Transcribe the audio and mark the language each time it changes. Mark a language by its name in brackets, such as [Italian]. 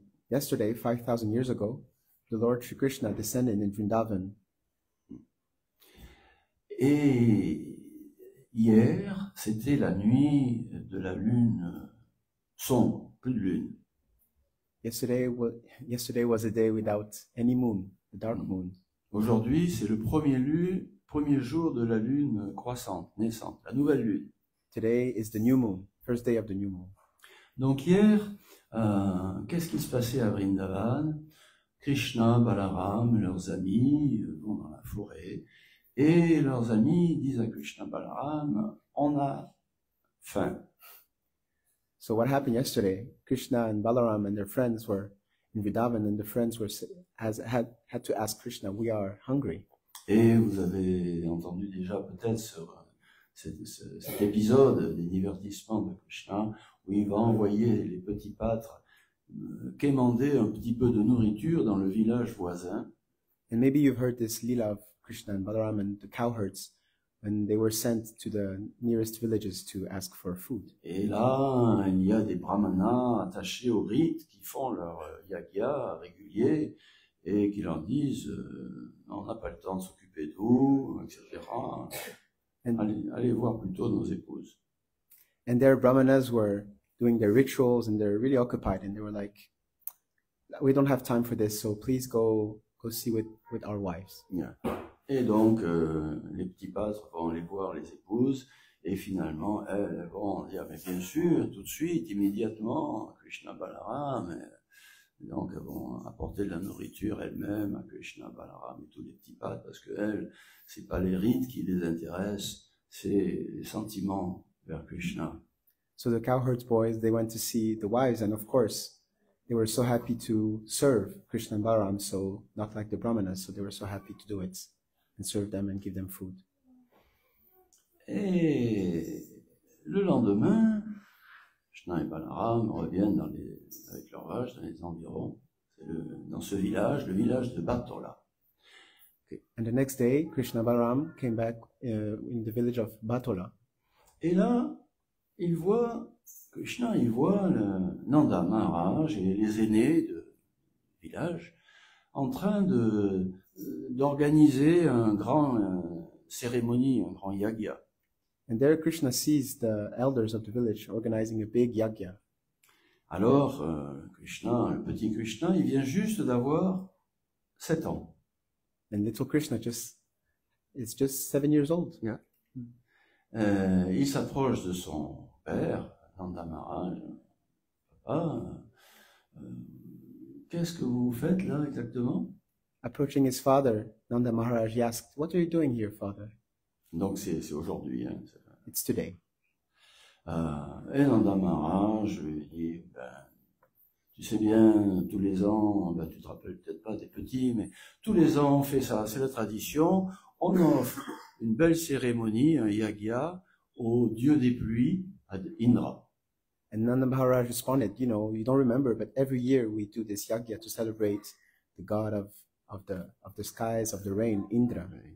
[English] Yesterday, 5,000 years ago, the Lord Shri Krishna descended in Vrindavan. [French] Et hier, c'était la nuit de la lune sombre, plus de lune. [English] Yesterday was a day without any moon, the dark moon. [French] Aujourd'hui, c'est le premier jour de la lune croissante, naissante, la nouvelle lune. [English] Today is the new moon, first day of the new moon. [French] Donc hier, qu'est-ce qui se passait à Vrindavan? Krishna, Balaram, leurs amis vont dans la forêt et leurs amis disent à Krishna, Balaram, on a faim. [English] So what happened yesterday? Krishna and Balaram and their friends were in Vrindavan, and the friends had to ask Krishna, "We are hungry." [French] Et vous avez entendu déjà peut-être sur cet épisode des divertissements de Krishna, où il va envoyer les petits pâtres quémander un petit peu de nourriture dans le village voisin. [English] And maybe you've heard this lila of Krishna and Balaram and the cowherds when they were sent to the nearest villages to ask for food. [French] Et là, il y a des brahmanas attachés au rite qui font leur yagya régulier et qui leur disent on n'a pas le temps de s'occuper de vous, etc. Allez voir plutôt nos épouses. [English] And their brahmanas were doing their rituals and they're really occupied, and they were like, we don't have time for this, so please go see with our wives. Yeah. [French] Et donc, les petits pâtres vont aller voir les épouses, et finalement, elles vont dire, mais bien sûr, tout de suite, immédiatement, Krishna Balaram, et donc elles vont apporter de la nourriture elles-mêmes à Krishna Balaram et tous les petits pâtres, parce que elles, c'est pas les rites qui les intéressent, c'est les sentiments vers Krishna. [English] So the cowherds boys, they went to see the wives, and of course, they were so happy to serve Krishna and Balaram, so not like the brahmanas, so they were so happy to do it and serve them and give them food. [French] Et le lendemain, Krishna et Balaram reviennent avec leurs vaches dans les environs, dans ce village, le village de Batola. [English] Okay. And the next day, Krishna and Balaram came back in the village of Batola. [French] Et là, Krishna voit le Nanda Maharaj et les aînés du village en train d'organiser un grand cérémonie, un grand yagya. [English] And there Krishna sees the elders of the village organizing a big yagya. [French] Alors, Krishna, le petit Krishna, il vient juste d'avoir 7 ans. [English] And little Krishna is just 7 years old. Yeah. [French] Il s'approche de son père, Nanda Maharaj. Papa, qu'est-ce que vous faites là exactement? [English] Approaching his father, Nanda Maharaj asked, "What are you doing here, father?" [French] Donc c'est aujourd'hui. Hein, [English] It's today. [French] Et Nanda Maharaj lui dit, tu sais bien, tous les ans, tu te rappelles peut-être pas des petits, mais tous les ans on fait ça, c'est la tradition, on offre une belle cérémonie, un yagya, au dieu des pluies, à Indra. [English] And Nanda Maharaj responded, you don't remember, but every year we do this yagya to celebrate the god of the skies, of the rain, Indra.